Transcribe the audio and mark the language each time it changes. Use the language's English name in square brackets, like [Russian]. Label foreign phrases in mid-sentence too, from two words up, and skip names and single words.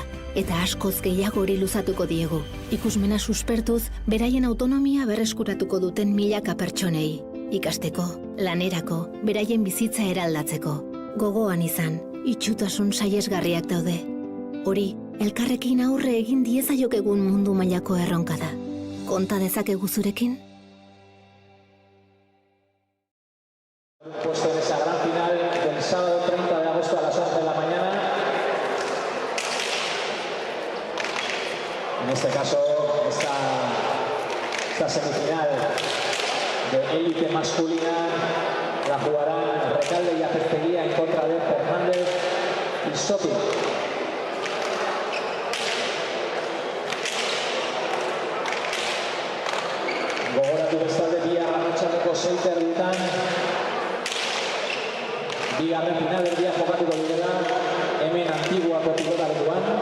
[Basque] Eta askoz gehiagori luzatuko diegu. Ikusmena suspertuz, beraien autonomia berreskuratuko duten milaka pertsonei. Ikasteko, lanerako, beraien bizitza eraldatzeko. Gogoan izan, itxutasun sahiesgarriak daude. Hori, elkarrekin aurre egin diezaiokegun mundu mailako erronka da. Konta dezakegu zurekin? [Spanish] Puesto en esa gran final del sábado 30 de agosto a las 11 de la mañana. En este caso, esta semifinal de élite masculina la jugarán Recalde y Apesteguía en contra de Fernández y Sopi. [Basque] Gogoratu bestalde bihar arratsaldeko 6:00 bigarren finalerdia jokatuko direla hemen Antiguako pilotalekuan.